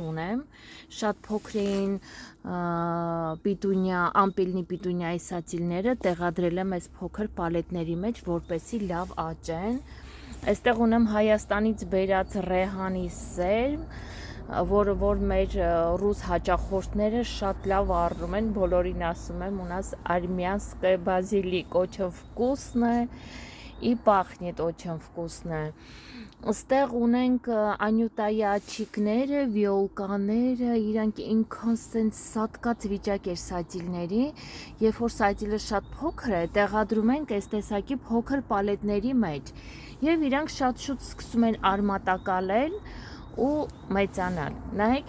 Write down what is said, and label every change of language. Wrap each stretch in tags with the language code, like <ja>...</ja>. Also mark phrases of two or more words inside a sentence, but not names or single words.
<hy>ունեմ, շատ փոքրին պիտունյա, ամպելնի պիտունյայի սատիլները տեղադրել եմ այս փոքր պալետների մեջ, որպեսզի լավ աճեն։ Այստեղ ունեմ Հայաստանից բերած ռեհանի սերմ, որը որ մեր ռուս հաճախորդները շատ լավ առնում են, բոլորին ասում եմ,</hy> <ru>у нас армянская базилик, очень вкусная и пахнет очень вкусно։</ru> <hy>Այստեղ ունենք անյուտայի աչիկները, վիոլկաները, իրանք ինքան սենց սատկած վիճակ էր սատիլների, երբ որ սատիլը շատ փոքր է, տեղադրում ենք այս տեսակի փոքր պալետների մեջ և իրանք շատ շուտ սկսում են արմատակալել ու մեծանալ։ Նայեք,</hy>